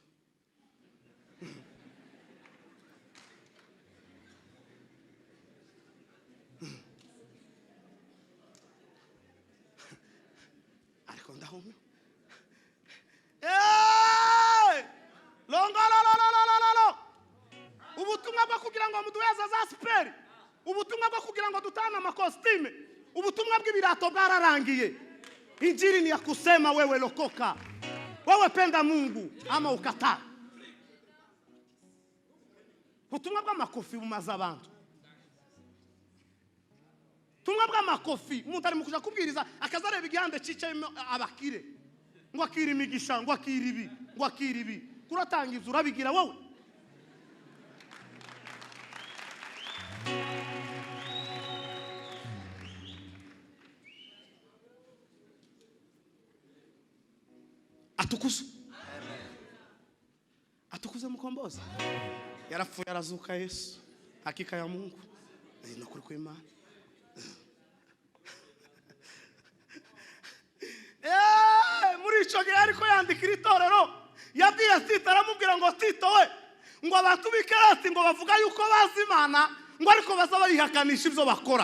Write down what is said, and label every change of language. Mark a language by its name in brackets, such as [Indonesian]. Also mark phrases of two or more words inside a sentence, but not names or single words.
[Rundi] Ariko ndahumye. Longo. Ubutumwa bwo kugira ngo muduheza za speri, ubutumwa bwo kugira ngo dutana amakostime, ubutumwa bw'ibirato bwararangiye. [Swahili] Injili ni ya kusema wewe lokoka, wewe penda Mungu ama ukataa. [Rundi] Ubutumwa bw'amakofi bumaza abantu. Ubutumwa bw'amakofi umuntu ari mu kuja kubwiriza akazareba igihande cicayemo abakire, ngo akira imigisha, ngo akira ibi, ngo akira ibi. Kuratangiza urabigira wowe. [Swahili] Atukuze mukombozi. [Rundi] Yarapfuye arazuka Yesu, [Swahili] hakika ya Mungu [Rundi] no kuri kw'Imana. Muri ico gihe ariko yandikira itorero yabwiye Tito, aramubwira ngo Tito we, ngo abantu b'ikarati ngo bavuga yuko bazi Imana ngo ariko bazaba yihakanisha ibyo bakora.